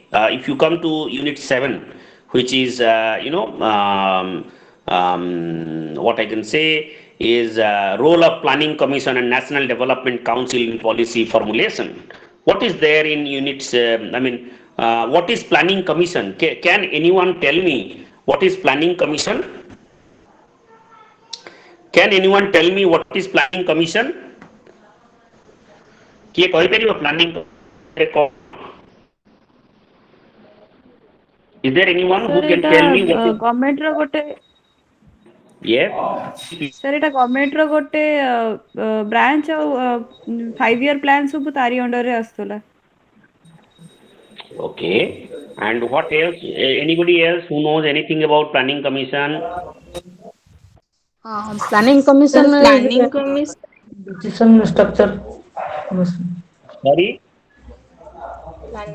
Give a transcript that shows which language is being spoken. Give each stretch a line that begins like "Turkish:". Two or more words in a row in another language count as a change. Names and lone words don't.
English: If you come to unit 7, which is what I can say is role of planning commission and national development council in policy formulation. What is there in units? What is planning commission? Can anyone tell me what is planning commission? Can anyone tell me what is planning commission?
Odia: କିଏ କହିପାରିବ
English: planning commission? Is there anyone who Sir, can
Bangla: এটা
English: tell me what is?
Odia: government ର ଗୋଟେ
English: Yes.
Odia: sir ଏଟା government ର ଗୋଟେ branch ଆଉ
English: 5 year plan
Odia: ସବୁ ତାରି under ରେ ଆସୁଥିଲା.
English: Okay. And what else? Anybody else who knows anything about planning commission? Planning Sir, commission is planning commission. Decision structure. Sorry. Planning.